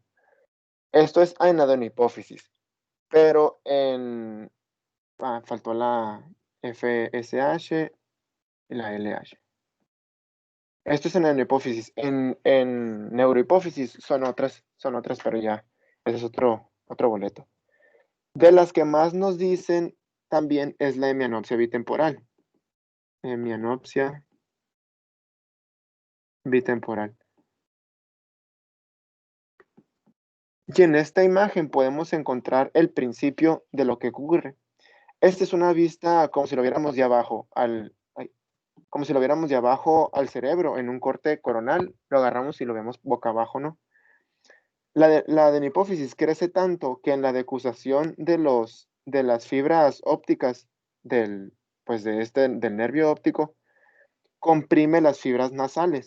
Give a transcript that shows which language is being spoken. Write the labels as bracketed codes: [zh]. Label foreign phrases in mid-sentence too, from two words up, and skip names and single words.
[es] Esto es en adenohipófisis, pero faltó la FSH y la LH. Esto es en adenohipófisis. En neurohipófisis son otras, pero ya, ese es otro boleto. De las que más nos dicen también es la hemianopsia bitemporal. Hemianopsia bitemporal. Y en esta imagen podemos encontrar el principio de lo que ocurre. Esta es una vista como si lo viéramos de abajo como si lo viéramos de abajo al cerebro en un corte coronal. Lo agarramos y lo vemos boca abajo, ¿no? La adenohipófisis crece tanto que en la decusación de las fibras ópticas del nervio óptico, comprime las fibras nasales.